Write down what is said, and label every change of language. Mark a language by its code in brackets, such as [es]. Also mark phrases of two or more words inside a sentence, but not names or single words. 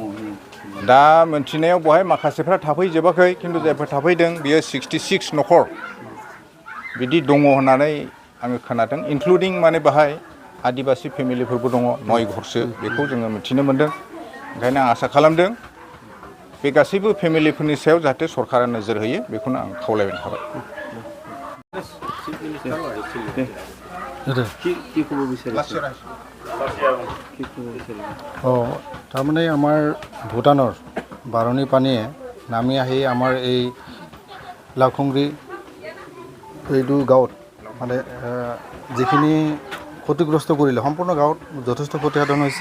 [brx] दा मोनथिनायाव बेहाय माखासेफ्रा थाफैजोबाखै खिन्थु जायफोर थाफैदों बियो 66 नखर बिदि दङ होननानै आङो खोनादों इनक्लुडिं माने बाहाय आदिबासि फेमिलिफोरबो दङ 9 घरसो बेखौ जोङो मिथिनो मोन्दों। ओंखायनो आं आसा खालामदों बे गासैबो फेमिलिफोरनि सायाव जाहाथे सरकारा नोजोर होयो बेखौनो आं खावलायबाय थाबाय। [as] তাৰমানে আমাৰ ভূটানৰ বাৰণী পানীয়ে নামি আহি আমাৰ এই লাউখুংৰি এইটো গাঁৱত মানে যিখিনি ক্ষতিগ্ৰস্ত কৰিলে সম্পূৰ্ণ গাঁৱত যথেষ্ট ক্ষতিসাধন হৈছে।